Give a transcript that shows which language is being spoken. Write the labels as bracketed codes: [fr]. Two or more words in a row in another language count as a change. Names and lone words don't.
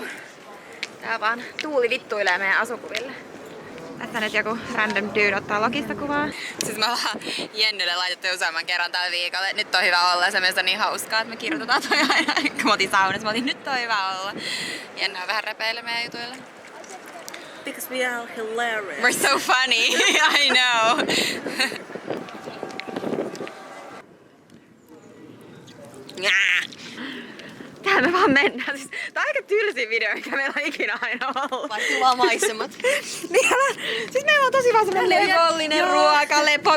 [fi] Tää vaan tuuli vittuilee meidän asukuville. Tässä nyt joku [en] random dude [fi] ottaa Lokista kuvaa. Siis me ollaan Jennylle laitettu useamman kerran tällä viikolla. Nyt on hyvä olla ja se mielestä on niin hauskaa, että me kirjoitetaan toi aina. Kun mä otin saunassa, mä otin nyt on hyvä olla. Jenny on vähän repeille meidän jutuille. [en] Because we are hilarious. We're so funny, I know. [fi] Täällä me vaan vaan mennään. Siis, tää on aika tylsin video, mikä meillä on ikinä aina ollut. Vaihtuu vaan maisemat. Niin, siis meillä on tosi vaan semmonen levollinen ruokalepo.